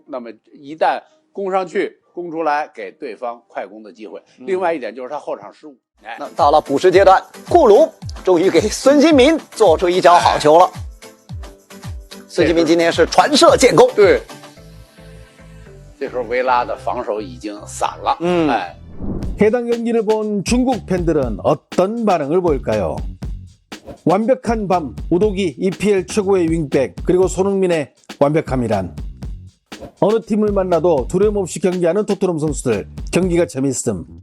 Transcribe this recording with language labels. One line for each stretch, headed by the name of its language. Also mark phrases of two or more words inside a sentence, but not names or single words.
Chinese: 那么一旦攻上去，攻出来，给对方快攻的机会。另外一点就是他后场失误。那到了补时阶段，库鲁终于给孙兴民做出一脚好球了。孙兴民今天是传射建功。对，这时候维拉的防守已经散了。
Korean: 해당 경기를 본 중국 팬들은 어떤 반응을 보일까요? 완벽한 밤, 우독이 EPL 최고의 윙백, 그리고 손흥민의 완벽함이란? 어느 팀을 만나도 두려움 없이 경기하는 토트넘 선수들, 경기가 재밌음.